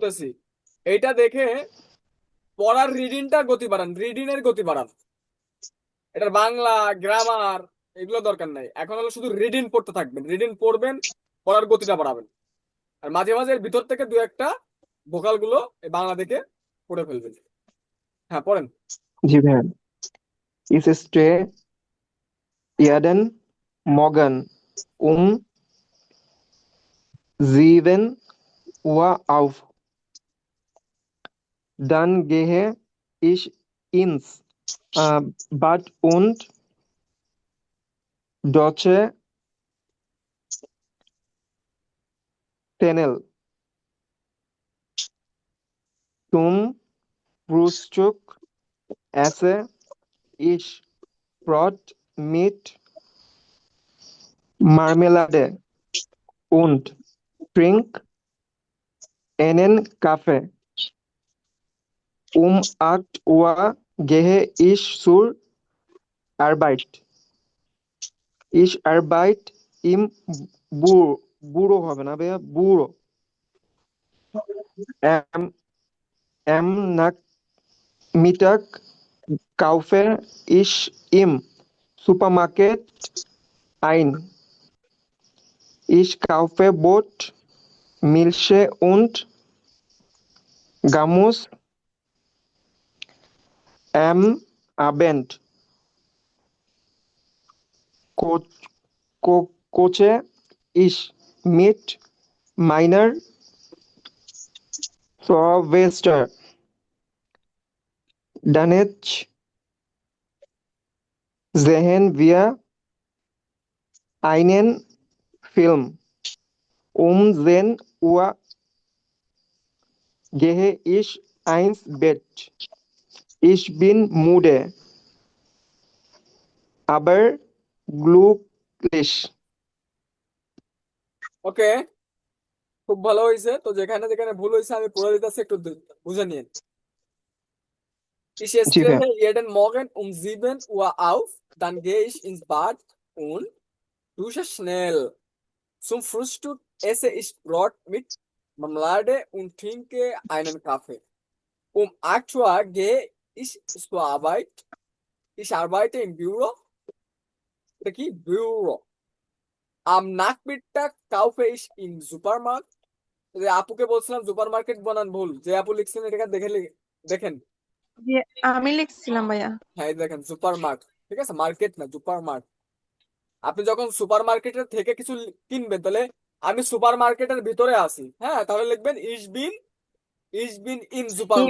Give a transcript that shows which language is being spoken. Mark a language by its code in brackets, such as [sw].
[bn] বলতেছি এইটা দেখে পড়ার রিডিংটা গতি বাড়ান, রিডিং এর গতি বাড়ান। এটার বাংলা গ্রামার এগুলো দরকার নাই, এখন হলো শুধু রিডিং পড়তে থাকবেন, রিডিং পড়বেন, পড়ার গতিটা বাড়াবেন। আর মাঝে মাঝে এর ভিতর থেকে দু একটা ভোকাল গুলো এই বাংলা দেখে পড়ে ফেলবেন। হ্যাঁ, পড়েন। জি ভাই [de] ist Stay Werden morgen 7 Uhr auf. Dann gehe ich ins Bad und dusche Tunnel. Zum Frühstück esse ich Brot mit Marmelade und trinke einen Kaffee. 8 Uhr gehe ich zur Arbeit. Ich arbeite im Büro, [bn] বুড়ো হবে না ভাইয়া, বুড়ো। [de] Am, am Nachmittag kaufe ich im Supermarkt ein. Ich kaufe Brot, Milch und Gammus am Abend. Ko- koche ich mit meiner Schwester. Danach sehen wir einen Film. Um 10 Uhr gehe ich ins Bett. Ich bin müde, aber glücklich. [bn] ওকে, খুব ভালো হয়েছে। তো যেখানে যেখানে ভুল হয়েছে আমি পড়ে দিতেছি, একটু বুঝে নিন। [de] Ich [bn] জি ভাইয়া। [de] stehe jeden Morgen um 7 Uhr auf, dann gehe ich ins Bad und dusche schnell. Zum Frühstück esse ich Brot mit Marmelade und trinke einen Kaffee. Um 8 Uhr gehe ich zur Arbeit. Ich arbeite im Büro. [bn] এটা কি? [de] Büro. Am Nachmittag kaufe ich im Supermarkt. [bn] যে আপুকে বলছিলাম super market বানান ভুল, যে আপু লিখছেন এটা দেখে দেখেন। যে আমি লিখছিলাম ভাইয়া। হ্যাঁ, এই দেখেন সুপার মার্কেট, ঠিক আছে, মার্কেট না, সুপার মার্কেট। আপনি যখন সুপার মার্কেটের থেকে কিছু কিনবেন, তাহলে আমি সুপার মার্কেটের ভিতরে আছি, হ্যাঁ, তাহলে লিখবেন [de] ইস বিন ইন সুপার